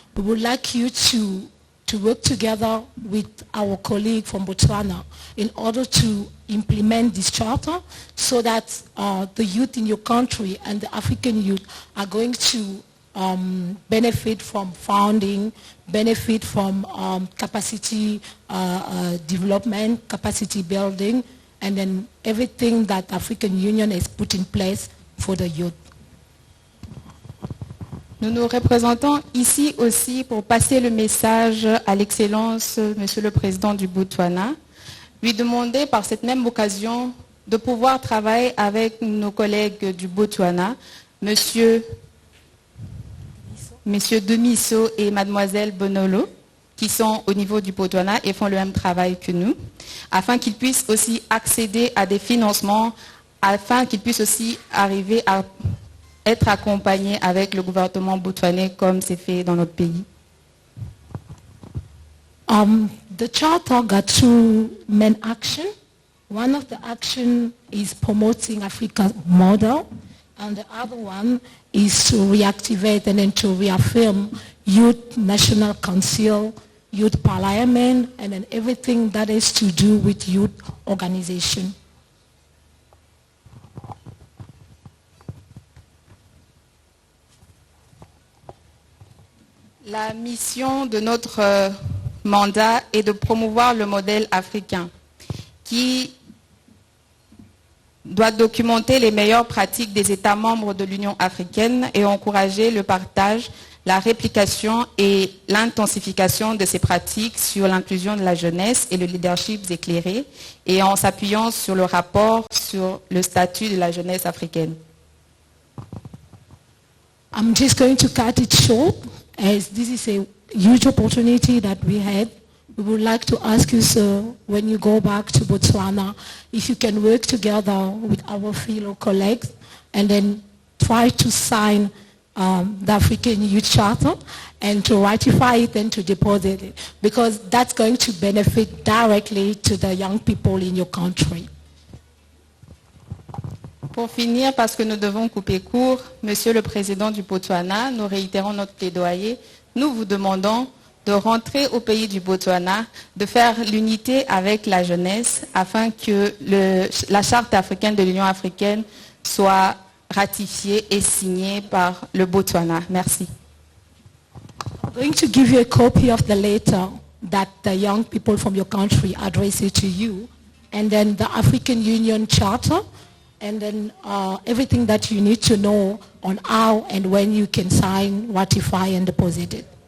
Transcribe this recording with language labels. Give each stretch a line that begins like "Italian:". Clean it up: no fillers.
English: We would like you to work together with our colleague from Botswana in order to implement this charter so that the youth in your country and the African youth are going to benefit from funding, benefit from capacity development, capacity building, and then everything that the African Union has put in place for the youth.
French: Nous nous représentons ici aussi pour passer le message à l'Excellence, Monsieur le Président du Botswana, lui demander par cette même occasion de pouvoir travailler avec nos collègues du Botswana, Monsieur Demiso et Mademoiselle Bonolo, qui sont au niveau du Botswana et font le même travail que nous, afin qu'ils puissent aussi accéder à des financements, afin qu'ils puissent aussi arriver à être accompagnés avec le gouvernement botswanais comme c'est fait dans notre pays.
English: The charter got 2 main actions. One of the action is promoting Africa's model, and the other one is to reactivate and then to reaffirm Youth National Council, Youth Parliament, and then everything that is to do with youth organization.
French: La mission de notre mandat est de promouvoir le modèle africain qui doit documenter les meilleures pratiques des États membres de l'Union africaine et encourager le partage, la réplication et l'intensification de ces pratiques sur l'inclusion de la jeunesse et le leadership éclairé, et en s'appuyant sur le rapport sur le statut de la jeunesse africaine.
English: I'm just going to cut it short, as this is a huge opportunity that we had. We would like to ask you, sir, when you go back to Botswana, if you can work together with our fellow colleagues and then try to sign the African Youth Charter and to ratify it and to deposit it, because that's going to benefit directly to the young people in your country.
French: Pour finir, parce que nous devons couper court, Monsieur le Président du Botswana, nous réitérons notre plaidoyer. Nous vous demandons de rentrer au pays du Botswana, de faire l'unité avec la jeunesse afin que la Charte africaine de l'Union africaine soit ratifiée et signée par le Botswana. Merci.
English: I'm going to give you a copy of the letter that the young people from your country addressed to you, and then the African Union Charter, and then everything that you need to know on how and when you can sign, ratify, and deposit it.